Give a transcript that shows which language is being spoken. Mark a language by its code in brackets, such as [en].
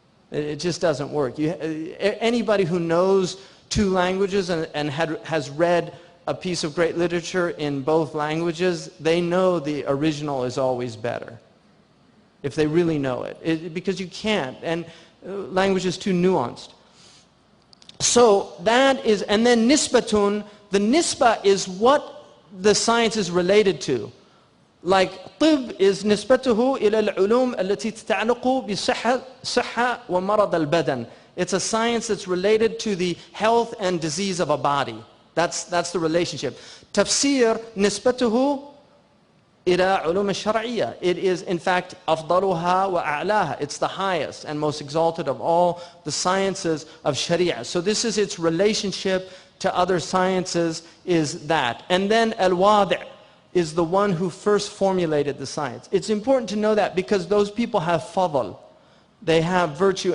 [en] It just doesn't work. Anybody who knows two languages and has read a piece of great literature in both languages, they know the original is always better, if they really know it, because you can't, and language is too nuanced. So that is, and then nisbatun, the nisba is what the science is related to. [ar] Like طب is نسبته إلى العلوم التي تتعلق بصحة ومرض البدن. [en] It's a science that's related to the health and disease of a body. That's the relationship. [ar] Tafsir نسبته إلى علوم الشرعية. [en] It is in fact [ar] أفضلها وأعلاها. [en] It's the highest and most exalted of all the sciences of Sharia. So this is its relationship to other sciences, is that. And then al-wadi' is the one who first formulated the science. It's important to know that because those people have fadl. They have virtue.